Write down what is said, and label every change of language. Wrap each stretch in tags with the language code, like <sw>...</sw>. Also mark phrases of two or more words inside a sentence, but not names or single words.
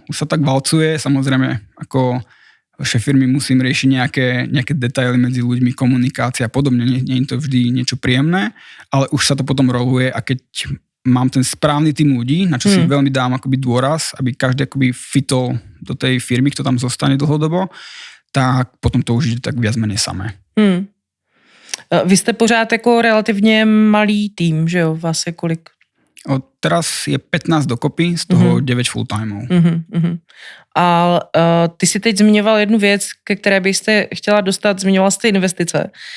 <sk>Už sa tak valcuje, samozrejme, ako šéf firmy musím riešiť nejaké detaily medzi ľuďmi, komunikácia a podobne, nie je to vždy niečo príjemné, ale už sa to potom roluje a keď mám ten správny tým ľudí, na čo si veľmi dám akoby dôraz, aby každý akoby fitol do tej firmy, kto tam zostane dlhodobo, tak potom to už ide tak viac menej samé.</sk> <cs>Vy jste pořád jako relativně malý tým, že jo? Vás je kolik?</cs> <sk>Teraz je 15 dokopy, z toho 9 full-timeů.</sk> <cs>A ty si teď zmiňoval jednu věc, ke které byste chtěla dostat, zmiňoval jste investice.</cs>